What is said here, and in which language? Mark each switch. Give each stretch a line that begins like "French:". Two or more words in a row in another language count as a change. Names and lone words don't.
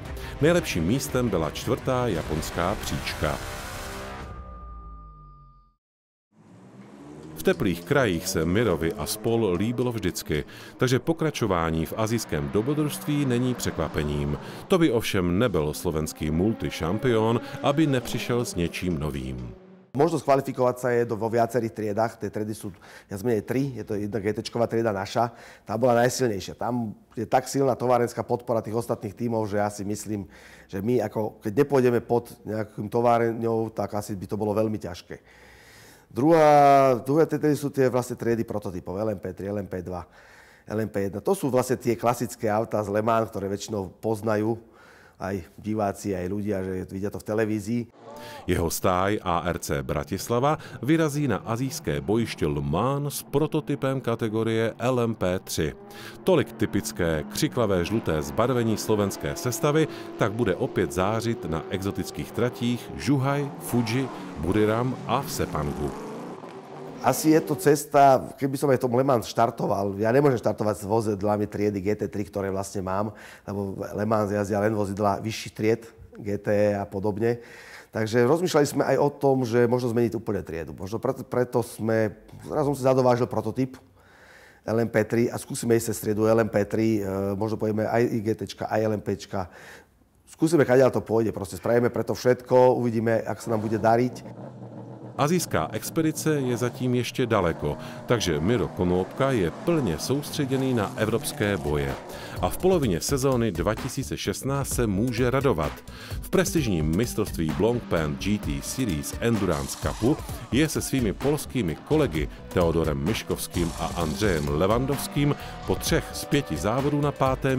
Czech: Nejlepším místem byla 4. japonská příčka. V teplých krajích se Mirovi a spol líbilo vždycky, takže pokračování v asijském dobrodružství není překvapením. To by ovšem nebyl slovenský multišampión, aby nepřišel s něčím novým.
Slovak: Možnosť kvalifikovať sa je vo viacerých triedách. Tie triedy sú viac menej 3. Je to jedna GT-čková trieda naša. Tá bola najsilnejšia. Tam je tak silná továrenská podpora tých ostatných tímov, že ja si myslím, že my, ako keď nepôjdeme pod nejakým továrňou, tak asi by to bolo veľmi ťažké. Druhé triedy sú tie vlastne triedy prototypov. LMP3, LMP2, LMP1. To sú vlastne tie klasické autá z Le Mans, ktoré väčšinou poznajú aj diváci, aj ľudia, že vidia to v televízii.
Czech: Jeho stáj ARC Bratislava vyrazí na asijské bojiště Le Mans s prototypem kategorie LMP3. Tolik typické křiklavé žluté zbarvení slovenské sestavy tak bude opět zářit na exotických tratích Zhuhai, Fuji, Buriram a v Sepangu.
Slovak: Asi je to cesta, keby som aj v tom Le Mans štartoval, ja nemôžem štartovať s vozidlami triedy GT3, ktoré vlastne mám, lebo Le Mans jazdia len vozidla vyšších tried, GT a podobne. Takže rozmýšľali sme aj o tom, že možno zmeniť úplne triedu. Možno preto raz som si zadovážil prototyp LMP3 a skúsime ísť cez triedu LMP3, možno pojeme aj GT, aj LMPčka. Skúsime, kadeľ to pôjde, proste spravíme preto všetko, uvidíme, ak sa nám bude dariť.
Czech: Asijská expedice je zatím ještě daleko, takže Miro Konopka je plně soustředěný na evropské boje. A v polovině sezóny 2016 se může radovat. V prestižním mistrovství Blancpain GT Series Endurance Cupu je se svými polskými kolegy Teodorem Myškovským a Andřejem Levandovským po 3 z 5 závodů na 5.